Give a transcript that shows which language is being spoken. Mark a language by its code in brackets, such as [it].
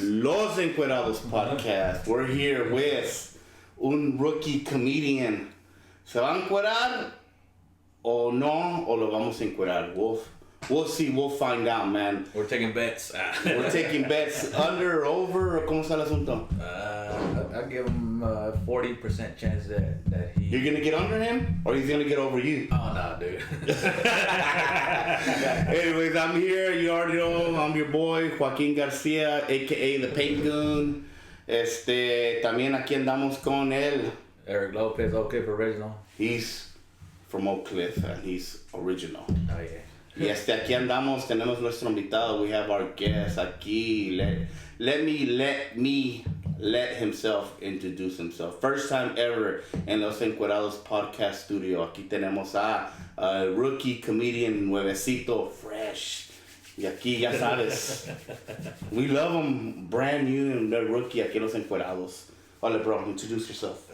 [en] Los Encuerados podcast. We're here with un rookie comedian. [es] ¿Se va a encuerar o no? O lo vamos a encuerar? [en] We'll see. We'll find out, man. We're taking bets. We're taking bets under or over. [es] ¿O cómo está el asunto? [en] I'll give him a 40% chance that he... You're going to get under him? Or he's going to get over you? Oh, no, dude. Anyways, I'm here. You already know. I'm your boy, Joaquin Garcia, a.k.a. The Paint Goon. [es] También aquí andamos con él. [en] Eric Lopez, oakcliff original. He's from Oakcliff and he's original. Oh, yeah. [es] Y aquí andamos, tenemos nuestro invitado. [en] We have our guest [es] aquí. [en] Let himself introduce himself. First time ever en Los Encuerados podcast studio. [es] Aquí tenemos a rookie comedian nuevecito, fresh. Y aquí ya sabes. [en] We love him brand new and they're rookie [es] aquí en Los Encuerados. Hola, [en] bro. Introduce yourself.